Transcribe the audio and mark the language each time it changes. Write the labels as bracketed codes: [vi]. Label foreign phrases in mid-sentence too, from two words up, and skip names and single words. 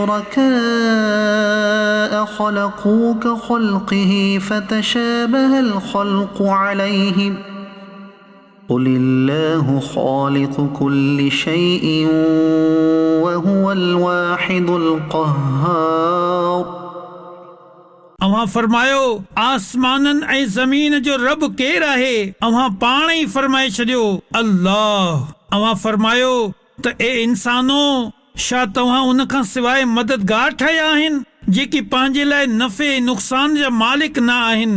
[ar] شركاء خلقوا كخلقه فتشابه الخلق عليهم قل الله خالق كل شيء وهو الواحد القهار. [sd] अव्हां फरमायो आसमाननि ऐं ज़मीन जो रब केरु आहे? अव्हां पाण ई फरमाए छॾियो अल्लाह। अव्हां फरमायो त ए इंसानो छा तव्हां उन खां सवाइ मददगार ठाहिया आहिनि जेकी पंहिंजे लाइ नफ़े नुक़सान जा मालिक न आहिनि?